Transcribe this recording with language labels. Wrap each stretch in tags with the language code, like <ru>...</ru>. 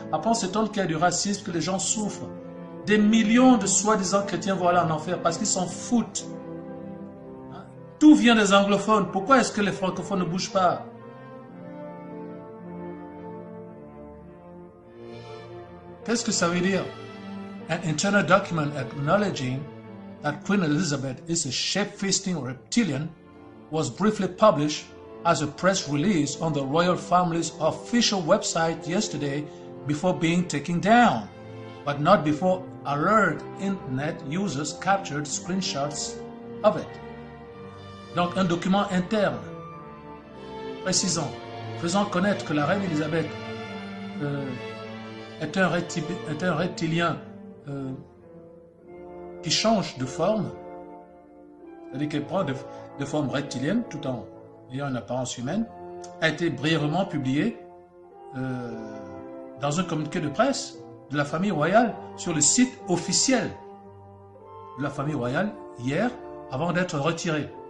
<fr>Après, on s'étonne qu'il y ait du racisme, que les gens souffrent. Des millions de soi-disant chrétiens vont aller en enfer parce qu'ils s'en foutent. Tout vient des anglophones. Pourquoi est-ce que les francophones ne bougent pas? Qu'est-ce que ça veut dire?</fr> <en>An internal document acknowledging that Queen Elizabeth is a shape-feasting reptilian was briefly published as a press release on the royal family's official website yesterday before being taken down, but not before alert internet users captured screenshots of it.</en> <fr>Donc un document interne précisant, faisant connaître que la reine Elisabeth est un reptilien qui change de forme, c'est-à-dire qu'elle prend de forme reptilienne tout en ayant une apparence humaine, a été brièvement publié dans un communiqué de presse de la famille royale sur le site officiel de la famille royale hier avant d'être retiré.</fr>